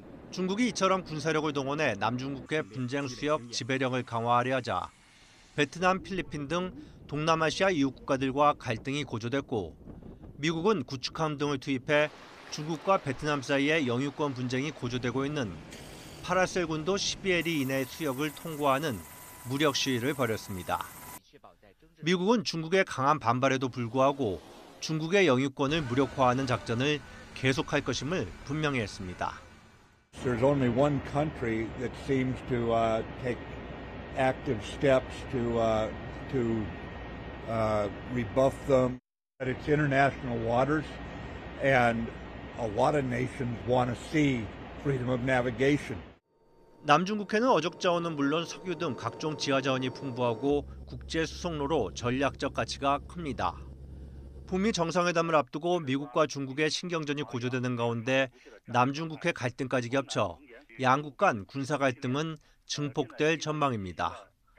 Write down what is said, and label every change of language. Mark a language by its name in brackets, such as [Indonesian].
[Korean] 중국이 이처럼 군사력을 동원해 남중국해 분쟁 수역 지배력을 강화하려 하자 베트남, 필리핀 등 동남아시아 이웃 국가들과 갈등이 고조됐고 미국은 구축함 등을 투입해 중국과 베트남 사이의 영유권 분쟁이 고조되고 있는 파라셀군도 12해리 이내 수역을 통과하는 무력 시위를 벌였습니다. 미국은 중국의 강한 반발에도 불구하고 중국의 영유권을 무력화하는 작전을 계속할 것임을 분명히 했습니다. [English] There's only one country that seems to take active steps to rebuff them. It's international waters, and a lot of nations want to see freedom of navigation. [Korean] 남중국해는 어족 자원은 물론 석유 등 각종 지하 자원이 풍부하고 국제 수송로로 전략적 가치가 큽니다. 북미 정상회담을 앞두고 미국과 중국의 신경전이 고조되는 가운데 남중국해 갈등까지 겹쳐 양국 간 군사 갈등은 증폭될 전망입니다.